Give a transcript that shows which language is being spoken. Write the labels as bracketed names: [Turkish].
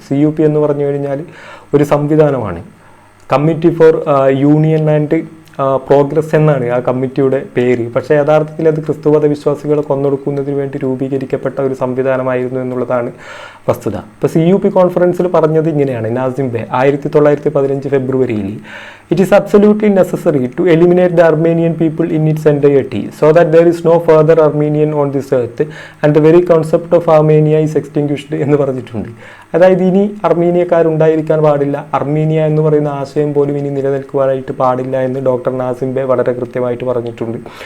[Malayalam] CUP എന്ന് പറഞ്ഞു കഴിഞ്ഞാൽ ഒരു സംവിധാനമാണ്. Committee for union and progress എന്നാണ് ആ കമ്മിറ്റിയുടെ പേര്. പക്ഷേ യഥാർത്ഥത്തിൽ അത് ക്രിസ്തുമത വിശ്വാസികളെ കൊന്നൊടുക്കുന്നതിന് വേണ്ടി രൂപീകരിക്കപ്പെട്ട ഒരു സംവിധാനമായിരുന്നു എന്നുള്ളതാണ് വസ്തുത. ഇപ്പോൾ CUP കോൺഫറൻസിൽ പറഞ്ഞത് ഇങ്ങനെയാണ്. നാസിം ബേ 1915 ഫെബ്രുവരിയിൽ, [English] "It is absolutely necessary to eliminate the Armenian people in its entirety, so that there is no further Armenian on this earth, and the very concept of Armenia is extinguished" [Malayalam] എന്ന് പറഞ്ഞിട്ടുണ്ട്. അതായത് ഇനി അർമീനിയക്കാരുണ്ടായിരിക്കാൻ പാടില്ല, Armenia എന്ന് പറയുന്ന ആശയം പോലും ഇനി നിലനിൽക്കുവാനായിട്ട് പാടില്ല എന്ന് ഡോക്ടർ നാസിം ബേ വളരെ കൃത്യമായിട്ട് പറഞ്ഞിട്ടുണ്ട്.